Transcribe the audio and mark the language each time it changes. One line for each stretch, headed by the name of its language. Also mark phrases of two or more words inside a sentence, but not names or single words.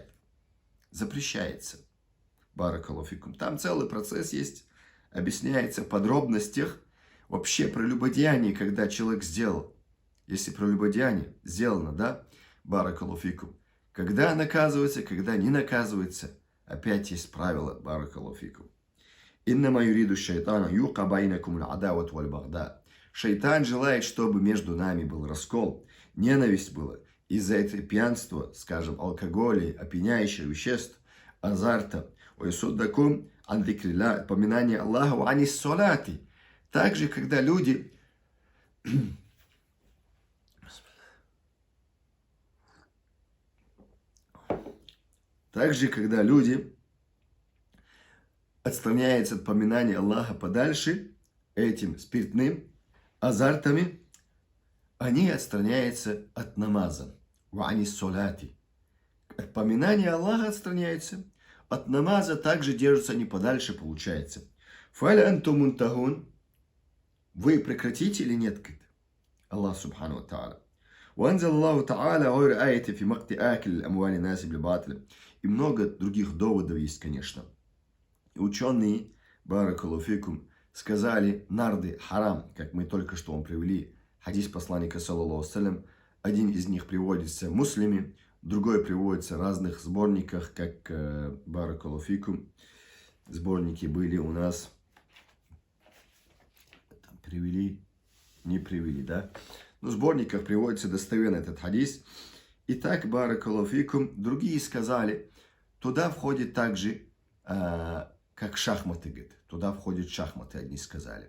Russian: Запрещается.
Arabic: بارك الله فيكم.
Russian: Там целый процесс есть, объясняется в подробностях вообще прелюбодеяние, когда человек сделал. Если прелюбодеяние сделано, да,
Arabic: بارك الله فيكم.
Russian: Когда наказывается, когда не наказывается, опять есть правила,
Arabic: بارك الله فيكم. إنما يريد الشيطان يوقع بينكم العداوة والبغضاء.
Russian: Шайтан желает, чтобы между нами был раскол, ненависть была из-за этого пьянства, скажем, алкоголя, опьяняющих веществ, азарта.
Arabic: ويصدكم عن ذكر الله,
Russian: поминание Аллаха,
Arabic: وعن الصلاة.
Russian: Также, когда люди отстраняются от поминания Аллаха подальше этим спиртным азартами, они отстраняются от намаза.
Arabic: وعن الصلاة.
Russian: От поминания Аллаха отстраняются, от намаза также держатся они подальше, получается.
Arabic: فهل أنتم منتهون.
Russian: Вы прекратите или нет?
Arabic: الله سبحانه وتعالى. وأنزل الله تعالى غير آية في مقت أكل أموال الناس بالباطل.
Russian: И много других доводов есть, конечно. Ученые,
Arabic: بارك الله فيكم,
Russian: сказали, нарды харам, как мы только что вам привели хадис посланника,
Arabic: صلى الله عليه وسلم.
Russian: Один из них приводится в Муслиме, другой приводится в разных сборниках, как
Arabic: بارك الله فيكم.
Russian: Сборники были у нас привели, не привели, да? Но в сборниках приводится достоверно этот хадис. Итак,
Arabic: بارك الله فيكم,
Russian: другие сказали, туда входит также, как шахматы, говорит, туда входят шахматы, одни сказали.